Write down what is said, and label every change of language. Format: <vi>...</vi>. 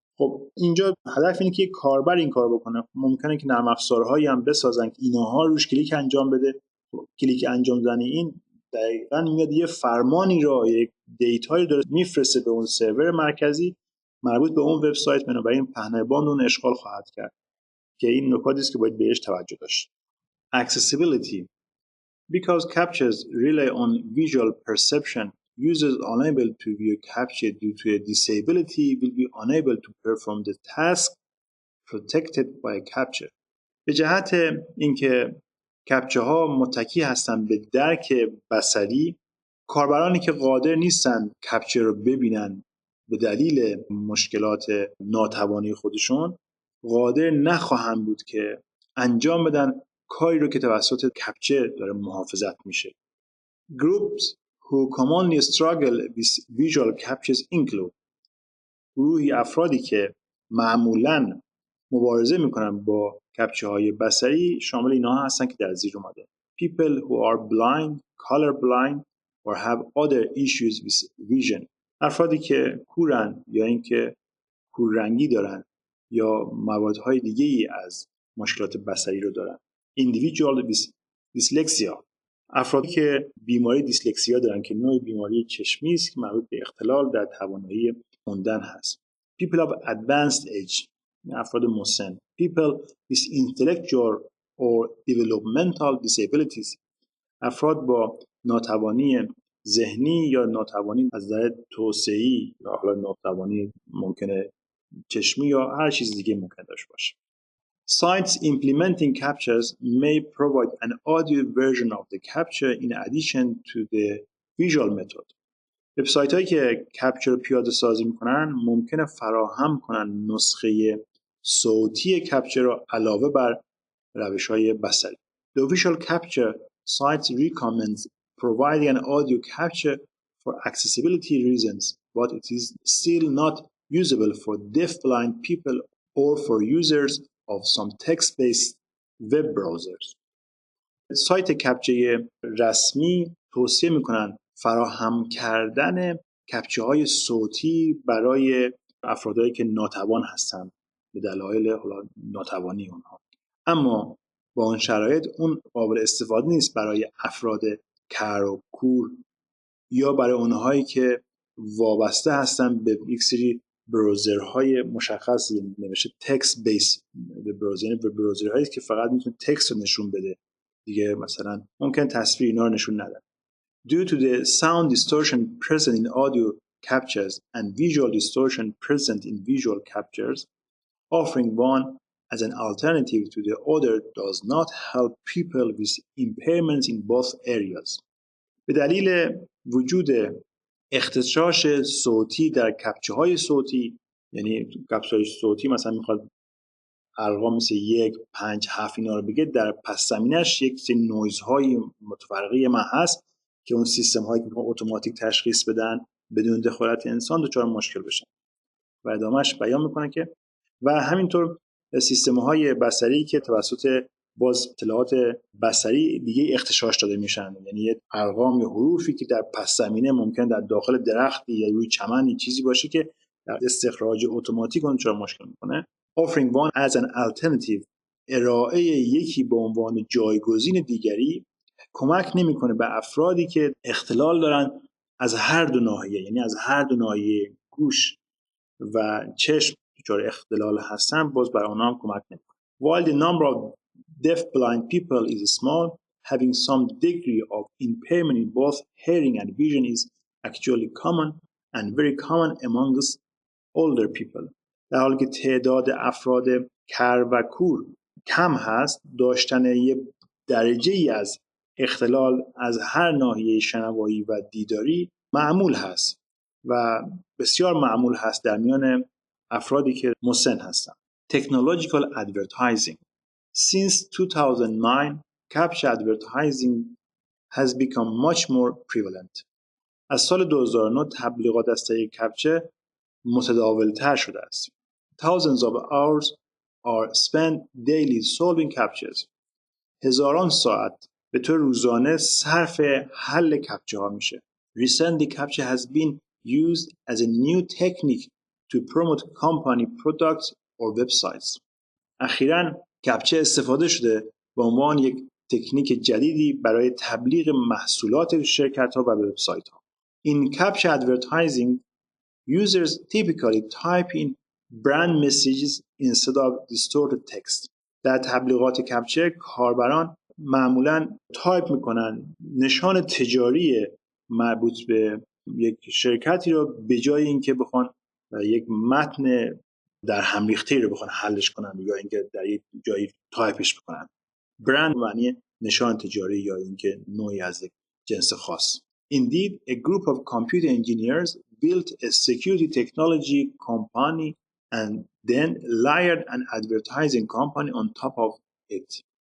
<fa>خب اینجا هدف اینه که کاربر این کارو بکنه. ممکنه که نرم افزارهایی هم بسازن که اینها روش کلیک انجام بده. کلیک انجام دادن این دقیقاً میاد یه فرمانی رو، یک دیتایی داره میفرسته به اون سرور مرکزی مربوط به اون وبسایت، بنابراین پهنای باند اون اشغال خواهد کرد که این نکاتی است که باید بهش توجه داشت.</fa> <en>Accessibility. Because CAPTCHAs rely on visual perception, users unable to view CAPTCHA due to a disability will be unable to perform the task protected by CAPTCHA.</en> <fa>به جهت اینکه کپچه ها متکی هستن به درک بصری، کاربرانی که قادر نیستن کپچه رو ببینن به دلیل مشکلات ناتوانی خودشون قادر نخواهند بود که انجام بدن کاری رو که توسط کپچه داره محافظت میشه.</fa> <en>Groups who commonly struggle with visual captures include</en> <fa>گروهی افرادی که معمولاً مبارزه میکنن با کپچه های بصری شامل اینها هستن که در زیر اومده.</fa> <en>People who are blind, color blind or have other issues with vision.</en> <fa>افرادی که کورن یا اینکه کوررنگی دارن یا موادهای دیگه‌ای از مشکلات بصری رو دارن.</fa> <en>Individual with dyslexia.</en> <fa>افرادی که بیماری دیسلکسیا دارن که نوع بیماری چشمی است که مربوط به اختلال در توانایی خوندن هست.</fa> <en>people of advanced age،</en> <fa>افراد مسن.</fa> <en>people with intellectual or developmental disabilities،</en> <fa>افراد با ناتوانی ذهنی یا ناتوانی از نظر توسعه‌ای یا حالا ناتوانی ممکنه چشمی یا هر چیز دیگه ممکن داشته باشه.</fa> <en>Sites implementing captchas may provide an audio version of the captcha in addition to the visual method.</en> <fa>وبسایت هایی که کپچر رو پیاده سازی میکنن ممکنه فراهم کنن نسخه صوتی کپچر رو علاوه بر روش های بصری.</fa> <en>The official capture site recommends providing an audio capture for accessibility reasons, but it is still not usable for deaf-blind people or for users of some text-based web browsers.</en> <fa>سایت کپچه رسمی توصیه میکنن فراهم کردن کپچه های صوتی برای افرادی که ناتوان هستن به دلایل ناتوانی اونها، اما با اون شرایط اون قابل استفاده نیست برای افراد کر و کور یا برای اونهایی که وابسته هستن به یک سری براوزرهای مشخصی نوشته تکست بیس براوزرهایی که فقط میتونه تکست رو نشون بده دیگه، مثلا ممکن تصویر اینا رو نشون نده.</fa> <en>Due to the sound distortion present in audio captures and visual distortion present in visual captures, offering one as an alternative to the other does not help people with impairments in both areas.</en> <fa>به دلیل وجود اختصاص صوتی در کپچه های صوتی، یعنی کپچه های صوتی مثلا میخواد ارقام مثل 1 5 7 اینا رو بگه، در پس زمینش یک سری نویزهای متفرقه ما هست که اون سیستم هایی که اتوماتیک تشخیص بدن بدون دخالت انسان دچار مشکل بشن. و ادامهش بیان میکنه که و همینطور سیستم های بصری که توسط باز اطلاعات بصری دیگه اختصاص داده میشن، یعنی ارقام یا حروفی که در پس زمینه ممکن در داخل درختی یا روی چمنی چیزی باشه که در استخراج اتوماتیک اون چرا مشکل میکنه.</fa> <en>Offering one as an alternative،</en> <fa>ارائه یکی به عنوان جایگزین دیگری کمک نمیکنه به افرادی که اختلال دارن از هر دو ناحیه، یعنی از هر دو ناحیه گوش و چشم دچار اختلال هستن، باز برای اونها هم کمک نمیکنه.</fa> <en>While the number of deaf-blind people is small, having some degree of impairment in both hearing and vision is actually common and very common amongst older people.</en> <fa>در حالی که تعداد افراد کر و کور کم هست، داشتن یه درجه‌ای از اختلال از هر ناحیه شنوایی و دیداری معمول هست و بسیار معمول هست در میان افرادی که مسن هستن.</fa> <en>Technological advertising. Since 2009, CAPTCHA advertising has become much more prevalent.</en> <fa>از سال 2009 تبلیغات از طریق کپچه متداول‌تر شده است.</fa> <en>Thousands of hours are spent daily solving captchas.</en> <fa>هزاران ساعت به طور روزانه صرف حل کپچه ها میشه.</fa> <en>Recently, CAPTCHA has been used as a new technique to promote company products or websites.</en> <fa>اخیراً کپچه استفاده شده به عنوان یک تکنیک جدیدی برای تبلیغ محصولات شرکت ها و وبسایت ها.</fa> <en>In CAPTCHA advertising, users typically type in brand messages instead of distorted text.</en> <fa>در تبلیغات کپچه کاربران معمولاً تایپ میکنن نشان تجاری مربوط به یک شرکتی رو به جای اینکه بخوان یک متن در هم ریخته رو بخوان حلش کنن یا اینکه در یک جایی تایپش بکنن. برند معنی نشان تجاری یا اینکه نوعی از یک جنس خاص.</fa> <en>Indeed, a group of computer engineers built a security technology company and then layered an advertising company on top of it.</en>